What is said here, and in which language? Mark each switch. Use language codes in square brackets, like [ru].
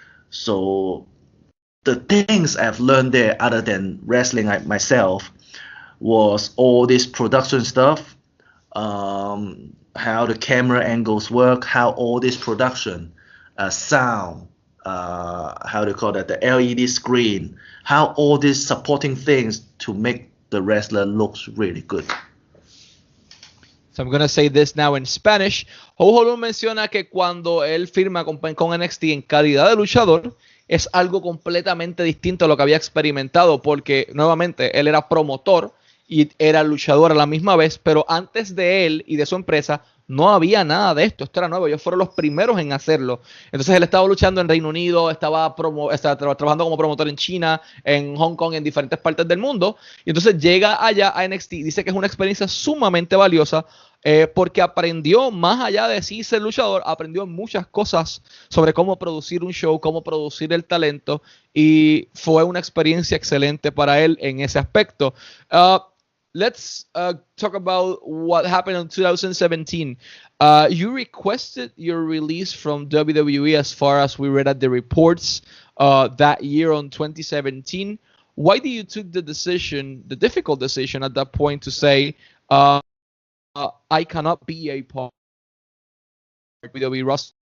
[en] So the things I've learned there, other than wrestling myself, was all this production stuff, how the camera angles work, how all this production, sound, how they call that, the LED screen, how all these supporting things to make the wrestler looks really good. So I'm going to say this now in Spanish. [es] Ho Lun menciona que cuando él firma con NXT en calidad de luchador, es algo completamente distinto a lo que había experimentado, porque nuevamente él era promotor y era luchador a la misma vez, pero antes de él y de su empresa no había nada de esto. Esto era nuevo, ellos fueron los primeros en hacerlo. Entonces él estaba luchando en Reino Unido, estaba trabajando como promotor en China, en Hong Kong, en diferentes partes del mundo, y entonces llega allá a NXT. Dice que es una experiencia sumamente valiosa, porque aprendió, más allá de sí ser luchador, aprendió muchas cosas sobre cómo producir un show, cómo producir el talento, y fue una experiencia excelente para él en ese aspecto. [en] Let's talk about what happened in 2017. You requested your release from WWE, as far as we read at the reports that year on 2017. Why did you took the decision, the difficult decision at that point, to say, I cannot be a part of WWE roster?